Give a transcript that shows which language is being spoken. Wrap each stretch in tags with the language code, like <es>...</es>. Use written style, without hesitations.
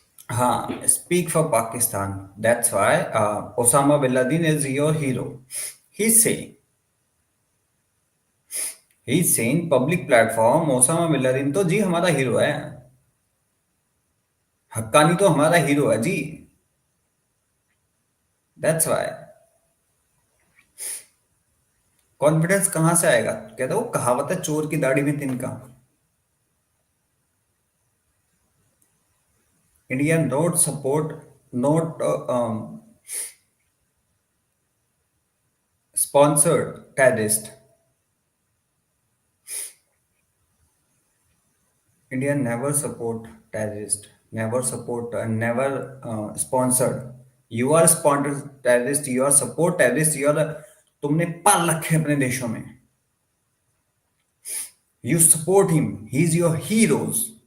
<en>हाँ, speak for Pakistan. That's why Osama bin Laden is your hero. He's saying public platform,</en> <hi>Osama bin Laden तो जी हमारा hero है, हक्कानी तो हमारा hero है जी।</hi> <en>That's why</en> <hi>कॉन्फिडेंस कहां से आएगा? कहते वो कहावत है, चोर की दाढ़ी में तिनका।</hi> <en>India not support, not sponsored terrorist. India never support terrorist, never support, never sponsored. You are sponsored terrorist, you are support terrorist, you are</en> <hi>तुमने पाल रखे अपने देशों में।</hi> <en>You support him, he is your heroes.</en>